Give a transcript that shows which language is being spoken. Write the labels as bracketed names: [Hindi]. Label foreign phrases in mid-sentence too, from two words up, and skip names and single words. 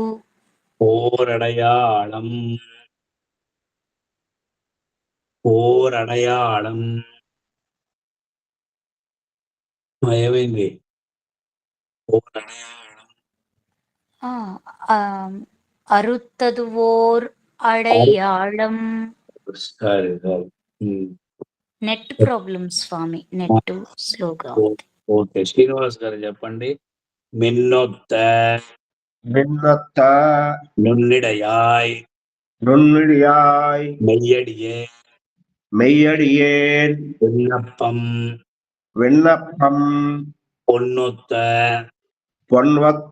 [Tamil] ஓரடையாளம் ஓரடையாளம் மயவேந்தி ஓரடையாளம் ஆ, ஆம், அறுத்தது ஓர் அடையாளம். சரி சரி ம் [English] net problem [Telugu] స్వామి నెట్ స్లోగా ఉంది. ఓకే శ్రీనివాస్ గారు చెప్పండి మిన్నొత్త [Tamil] மின்னொத்த நுண்ணிடையாய் நுண்ணிடியாய் மெய்யடியே மெய்யடியேன் விண்ணப்பம் விண்ணப்பம் பொன்னொத்த பொன்வத்த